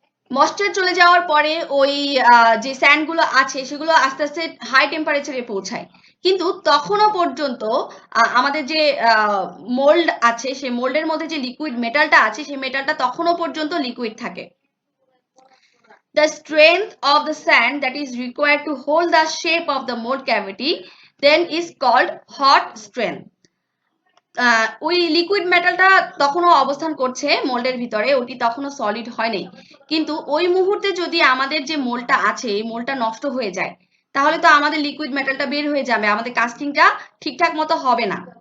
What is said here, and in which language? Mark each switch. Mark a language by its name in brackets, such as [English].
[Bangla] Moisture চলে যাওয়ার পরে ওই যে স্যান্ডগুলো আছে সেগুলো আস্তে আস্তে হাই টেম্পারেচারে পৌঁছায়, কিন্তু তখনও পর্যন্ত আমাদের যে মোল্ড আছে সেই মোল্ডের মধ্যে যে লিকুইড মেটালটা আছে সেই মেটালটা তখনও পর্যন্ত লিকুইড থাকে। [English] The strength of the sand that is required to hold the shape of the mold cavity then is called hot strength. [Bangla] ওই লিকুইড মেটালটা তখনও অবস্থান করছে মোল্ডের ভিতরে, ওটি তখনও সলিড হয়নি, কিন্তু ওই মুহূর্তে যদি আমাদের যে মোল্ডটা আছে এই মোল্ডটা নষ্ট হয়ে যায় তাহলে তো আমাদের লিকুইড মেটালটা বের হয়ে যাবে, আমাদের কাস্টিংটা ঠিকঠাক মতো হবে না।